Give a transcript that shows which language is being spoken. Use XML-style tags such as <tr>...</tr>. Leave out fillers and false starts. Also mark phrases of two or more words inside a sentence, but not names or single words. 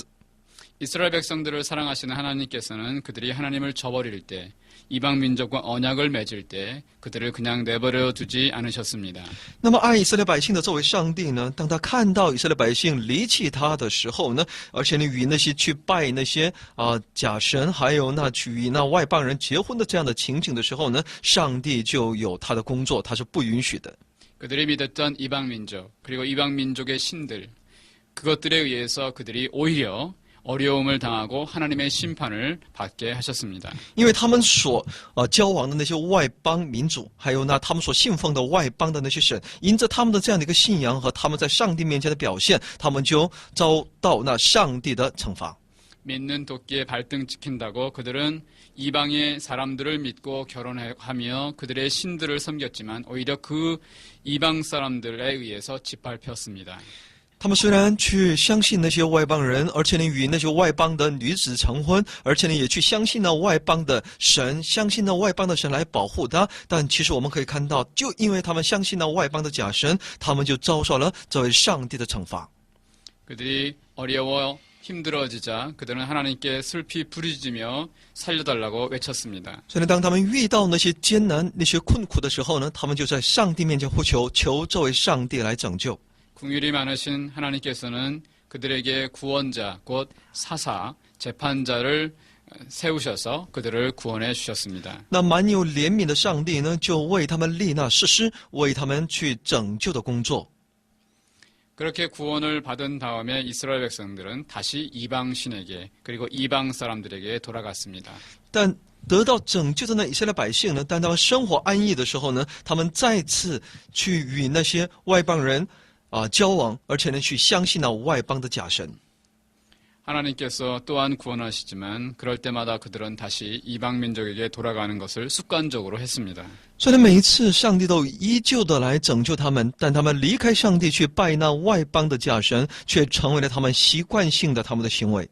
<ko>이스라엘 백성들을 사랑하시는 하나님께서는 그들이 하나님을 저버릴 때 이방 민족과 언약을 맺을 때 그들을 그냥 내버려 두지 않으셨습니다.</ko> <zh>那么爱以色列百姓的这位上帝呢，当他看到以色列百姓离弃他的时候呢，而且呢与那些去拜那些假神，还有那去与那外邦人结婚的这样的情景的时候呢，上帝就有他的工作，他是不允许的。</zh> <ko>그들이 믿었던 이방 민족 그리고 이방 민족의 신들 그것들에 의해서 그들이 오히려 어려움을 당하고 하나님의 심판을 받게 하셨습니다.</ko> <zh>因为他们所交往的那些外邦民族，还有那他们所信奉的外邦的那些神，因着他们的这样的一个信仰和他们在上帝面前的表现，他们就遭到那上帝的惩罚。</zh> <ko>믿는 도끼에 발등 찍힌다고 그들은 이방의 사람들을 믿고 결혼하며 그들의 신들을 섬겼지만 오히려 그 이방 사람들에 의해서 짓밟혔습니다.</ko> <zh>他们虽然去相信那些外邦人，而且呢与那些外邦的女子成婚，而且呢也去相信那外邦的神，相信那外邦的神来保护他，但其实我们可以看到，就因为他们相信那外邦的假神，他们就遭受了这位上帝的惩罚。</zh> <ko>그들이 어려워 힘들어지자 그들은 하나님께 슬피 부르짖으며 살려달라고 외쳤습니다.</ko> <zh>所以呢，当他们遇到那些艰难、那些困苦的时候呢，他们就在上帝面前呼求，求这位上帝来拯救。</zh> <ko>긍휼이 많으신 하나님께서는 그들에게 구원자 곧 사사 재판자를 세우셔서 그들을 구원해 주셨습니다.</ko> <zh>那满有怜悯的上帝呢，就为他们立那士师，为他们去拯救的工作。</zh> <ko>그렇게 구원을 받은 다음에 이스라엘 백성들은 다시 이방 신에게 그리고 이방 사람들에게 돌아갔습니다.</ko> <zh>但得到拯救的那以色列百姓呢，当他们生活安逸的时候呢，他们再次去与那些外邦人交往，而且呢去相信那外邦的假神。</zh> <ko>하나님께서 또한 구원하시지만 그럴 때마다 그들은 다시 이방 민족에게 돌아가는 것을 습관적으로 했습니다.</ko> <zh>虽然每一次上帝都依旧的来拯救他们，但他们离开上帝去拜那外邦的假神，却成为了他们习惯性的他们的行为。</zh>